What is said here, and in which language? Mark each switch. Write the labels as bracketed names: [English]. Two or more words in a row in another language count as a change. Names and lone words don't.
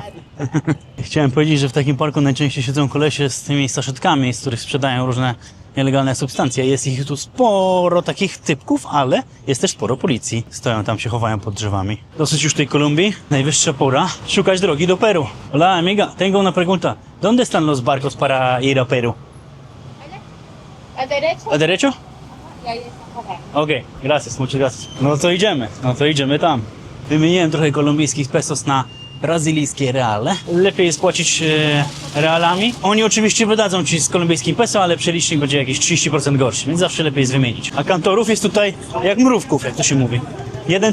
[Polish] Chciałem powiedzieć, że w takim parku najczęściej siedzą kolesie z tymi saszetkami, z których sprzedają różne nielegalne substancje. Jest ich tu sporo takich typków, ale jest też sporo policji. Stoją tam, się chowają pod drzewami. Dosyć już tej Kolumbii. Najwyższa pora szukać drogi do Peru. [Spanish] Hola amiga, tengo una pregunta. ¿Dónde están los barcos para ir a Peru? a derecho. ¿A derecho? Y ahí está por ahí. Okej, gracias, muchas gracias. [Polish] No to idziemy tam. Wymieniłem trochę kolumbijskich pesos na brazylijskie reale. Lepiej jest płacić realami. Oni oczywiście wydadzą ci z kolumbijskim peso, ale przelicznik będzie jakieś 30% gorszy, więc zawsze lepiej jest wymienić. A kantorów jest tutaj jak mrówków, jak to się mówi.